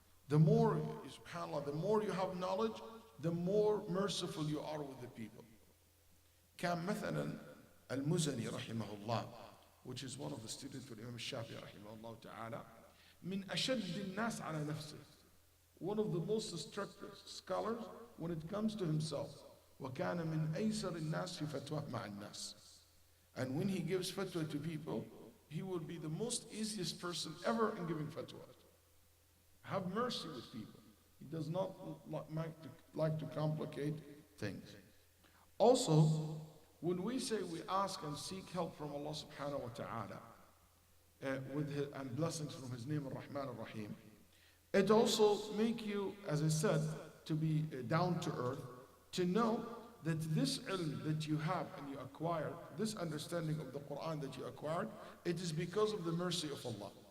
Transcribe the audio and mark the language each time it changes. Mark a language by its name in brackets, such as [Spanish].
[English] The more, subhanAllah, the more you have knowledge, the more merciful you are with the people. [Arabic] كان مثلا المزني رحمه الله, [English] which is one of the students of Imam Shafi'i [Arabic] رحمه الله تعالى, من أشد الناس على نفسه, [English] one of the most strict scholars when it comes to himself. [Arabic] وكان من أيسر الناس في فتواه مع الناس. [English] And when he gives fatwa to people, he will be the most easiest person ever in giving fatwa. Have mercy with people. He does not like to complicate things. Also, when we say we ask and seek help from Allah subhanahu wa ta'ala and blessings from His name Ar-Rahman Ar-Rahim, it also make you, as I said, to be down to earth, to know that this ilm that you have and you acquired, this understanding of the Quran that you acquired, it is because of the mercy of Allah.